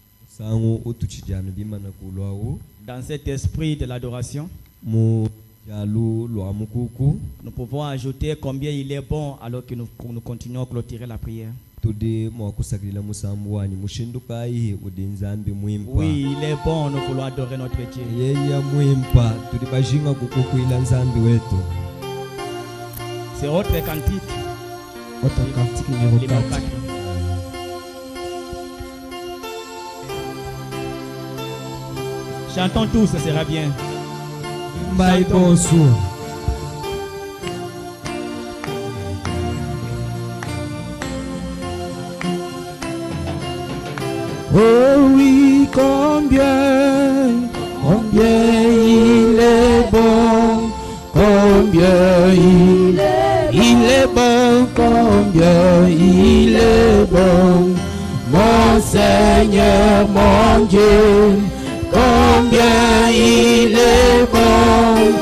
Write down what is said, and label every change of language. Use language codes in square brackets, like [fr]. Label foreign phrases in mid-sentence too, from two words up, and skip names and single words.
[lua] sango utuchijana bimana kulwao [fr] Dans cet esprit de l'adoration, [lua] mu jalu lwa mukuku [fr] nous pouvons ajouter combien il est bon alors que nous continuons à clôturer la prière. [lua] tude mwakusakilila musambu wanyu mushinduka ihe udi nzambi mwimpa. [fr] Oui, il est bon, nous voulons adorer notre Dieu. [lua] Yeya mwimpa tuli bajinga kukukuila nzambi wetu. [fr] C'est autre cantique. Autre cantique numéro 4. Chantons tous, ce sera bien. Bye bonsoir. Oh oui, combien il est bon, combien il est bon, combien il est bon, mon Seigneur, mon Dieu, combien il est bon,